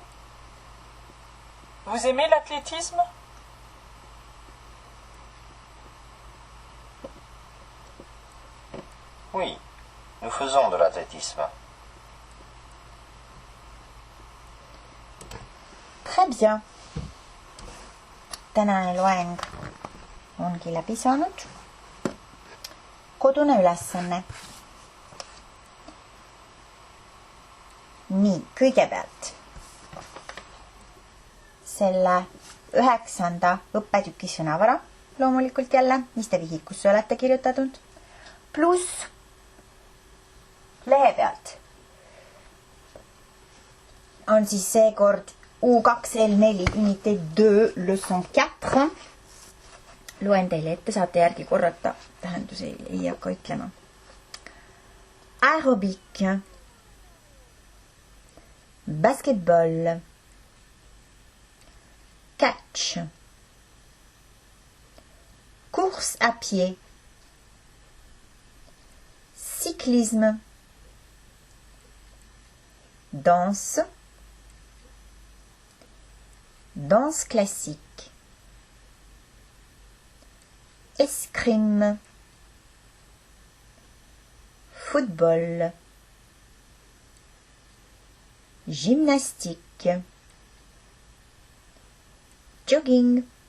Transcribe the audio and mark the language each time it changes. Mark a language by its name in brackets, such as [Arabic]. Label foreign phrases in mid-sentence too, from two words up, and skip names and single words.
[French] Vous aimez l'athlétisme? Oui, nous faisons de l'athlétisme. Très bien. [Estonian] Tänane loeng ongi läbi saanud. Kodune ülesanne. Nii, kõigepealt selle 9. õppetüki sõnavara, loomulikult jälle, mis te vihikusse olete kirjutatud, pluss lehe pealt on siis seekord U2L4 [French] unité 2 leçon 4. [Estonian] Loen teile ette, saate järgi korrata, tähendusi ei hakka ütlema. [French] Aerobic, basketball, catch, course à pied, cyclisme, danse, danse classique, escrime, football, gymnastique, jogging,